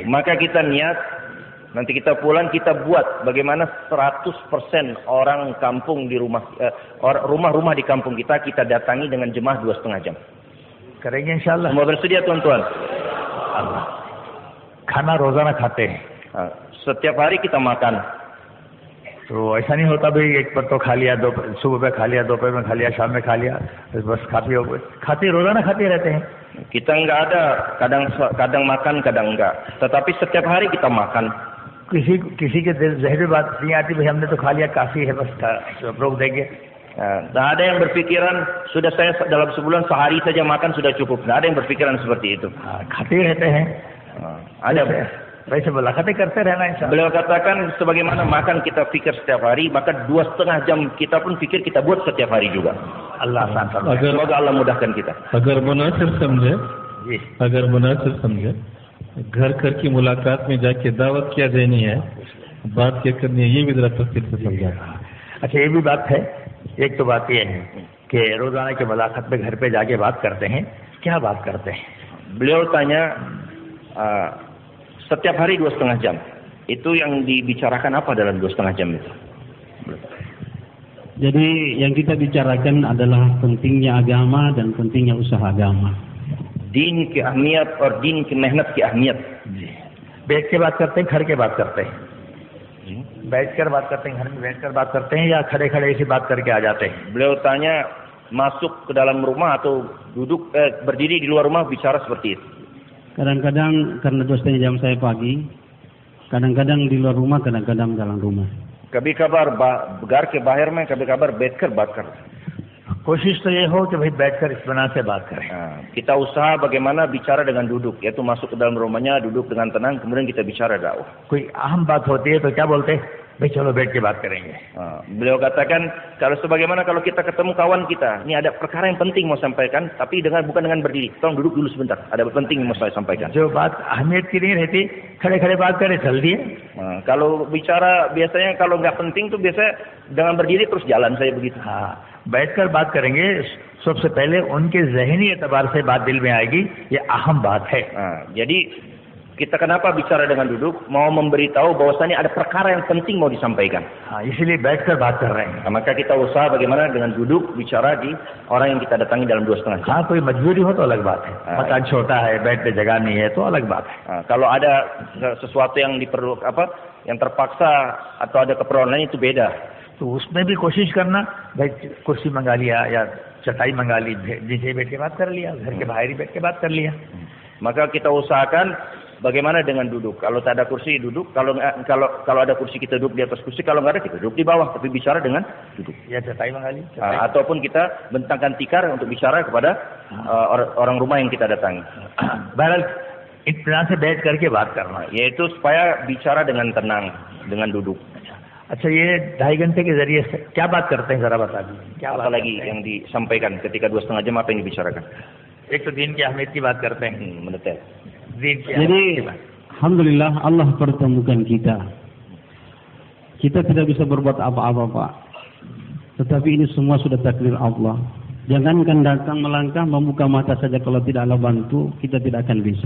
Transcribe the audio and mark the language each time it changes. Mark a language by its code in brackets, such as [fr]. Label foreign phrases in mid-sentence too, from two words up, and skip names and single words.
[id] Maka kita niat nanti kita pulang kita buat bagaimana 100% orang kampung di rumah-rumah di kampung kita datangi dengan jemaah 2,5 jam. [hi] करेंगे इंशाल्लाह. [id] Semua bersedia tuan-tuan? Allah. [hi] खाना रोजाना खाते हैं. [id] Setiap hari kita makan. [hi] तो ऐसा नहीं होता भाई एक पर तो खा लिया, सुबह में खा लिया, दोपहर में खा लिया, शाम में खा लिया, बस खाते रोजाना खाते रहते हैं. [id] Kita enggak ada kadang makan kadang enggak, tetapi setiap hari kita makan. [hi] किसी के दिल जहर में बात नहीं आती भाई हमने तो खा लिया काफी है बस रोक देंगे. [id] Tidak ada yang berpikiran sudah saya dalam sebulan sehari saja makan sudah cukup. Tidak ada yang berpikiran seperti itu. [hi] खाते रहते हैं. Ada वैसे मुलाकातें करते रहना इंशाल्लाह. [id] Beliau katakan sebagaimana makan kita pikir setiap hari, maka 2,5 jam kita pun pikir kita buat setiap hari juga. [hi] Allah आसान फरमाए. [id] Semoga Allah mudahkan kita. [hi] अगर मुनासिब समझे घर घर की मुलाकात में जाके दावत क्या देनी है, बात क्या करनी है, ये भी जरा तफसील से समझा. अच्छा ये भी बात है. एक तो बात ये है कि रोजाना की मुलाकात में घर पे जाके बात करते हैं, क्या बात करते हैं? [id] Beliau tanya setiap hari 2,5 jam. Itu yang dibicarakan apa dalam 2,5 jam itu? Jadi yang kita bicarakan adalah pentingnya agama dan pentingnya usaha agama. [hi] Din की अहमियत और दिन की मेहनत की अहमियत. बैठ के बात करते हैं, घर के बात करते हैं. बैठकर बात करते हैं, घर में बैठकर बात करते हैं या खड़े-खड़े ऐसी बात करके आ जाते हैं? [id] Beliau tanya masuk ke dalam rumah atau duduk berdiri di luar rumah bicara seperti itu. Kadang-kadang karena 2,5 jam saya pagi, kadang-kadang di luar rumah, kadang-kadang dalam rumah. [hi] कभी कभार घर के बाहर में, कभी कभार बैठकर बात कर. कोशिश तो ये हो कि भाई बैठकर इत्मीनान से बात करें. [id] Kita usaha bagaimana bicara dengan duduk, yaitu masuk ke dalam rumahnya, duduk dengan tenang, kemudian kita bicara dakwah. [hi] कोई अहम बात होती है तो क्या बोलते हैं? भाई चलो बैठ के बात करेंगे. [id] Beliau katakan kalau sebagaimana kalau kita ketemu kawan kita, ini ada perkara yang penting mau sampaikan, tapi bukan dengan berdiri. Tolong duduk dulu sebentar, ada penting yang mau saya sampaikan. [hi] जो बात अहमियत की नहीं रहती, खड़े-खड़े बात करें चल दिए. [id] Kalau bicara biasanya kalau nggak penting tuh biasanya dengan berdiri terus jalan saya begitu. [hi] बैठकर बात करेंगे, सबसे पहले उनके ज़हनी एतबार से बात दिल में आएगी, ये अहम बात है. [id] Jadi kita kenapa bicara dengan duduk? Mau memberitahu bahwasannya ada perkara yang penting mau disampaikan. [hi] इसलिए बैठकर बात कर रहे हैं. [id] Maka kita usaha bagaimana dengan duduk bicara di orang yang kita datangi dalam 2,5 jam. [hi] कोई मजबूरी हो तो अलग बात है. मकान छोटा है, बैठने जगह नहीं है तो अलग बात है. [id] Kalau ada sesuatu yang yang terpaksa atau ada keperluan lain itu beda. [hi] तो उसमें भी कोशिश करना, भाई कुर्सी मंगा लिया या चटाई मंगा ली, नीचे बैठ के बात कर लिया, घर के बाहर ही बैठ के बात कर लिया. [id] Maka kita usahakan bagaimana dengan duduk. Kalau tak ada kursi duduk, kalau ada kursi kita duduk di atas kursi, kalau nggak ada kita duduk di bawah, tapi bicara dengan duduk. [hi] Ya चटाई मंगा ली. [id] Ataupun kita bentangkan tikar untuk bicara kepada orang rumah yang kita datangi. [hi] बहरहाल इत्मीनान से बैठ करके बात करना, [id] yaitu supaya bicara dengan tenang, dengan duduk. [hi] अच्छा ये 2.5 घंटे के जरिए से क्या बात करते हैं जरा बता दीजिए. क्या [id] apa lagi yang disampaikan ketika 2,5 jam, apa yang dibicarakan? [hi] एक तो दिन की अहमियत की बात करते हैं. [id] Mendetail. Jadi alhamdulillah Allah pertemukan kita. Kita tidak bisa berbuat apa-apa Pak, tetapi ini semua sudah takdir Allah. Jangankan datang melangkah membuka mata saja, kalau tidak Allah bantu kita tidak akan bisa.